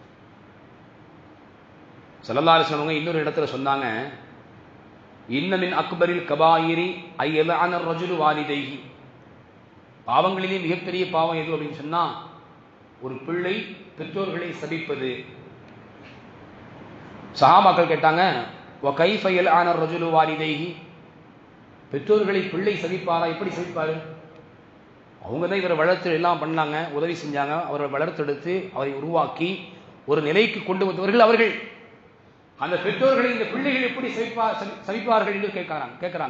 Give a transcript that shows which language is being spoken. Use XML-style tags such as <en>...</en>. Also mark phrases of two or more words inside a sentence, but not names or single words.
<ar>صلى الله عليه وسلم</ar> <ta>இன்னொரு இடத்துல சொன்னாங்க,</ta> <ar>إن من أكبر الكبائر أن يلعن الرجل والديه,</ar> <ta>பாவங்களிலே மிகப்பெரிய பாவம் எது அப்படின்னு சொன்னா ஒரு பிள்ளை பெற்றோர்களை சபிப்பது. சஹாபாக்கள் கேட்டாங்க,</ta> <ar>وَكَيْفَ يَلْعَنُ الرَّجُلُ وَالِدَيْهِ,</ar> <ta>பெற்றோர்களை பிள்ளை சபிப்பாரா, எப்படி சபிப்பாரு? அவங்க தான் இவரை வளர்த்து எல்லாம் பண்ணாங்க, உதவி செஞ்சாங்க, அவரை வளர்த்தெடுத்து அவரை உருவாக்கி ஒரு நிலைக்கு கொண்டு வந்தவர்கள் அவர்கள். அந்த பெற்றோர்களை இந்த பிள்ளைகள் எப்படி சபிப்பார்கள் என்று கேட்கிறாங்க.</ta>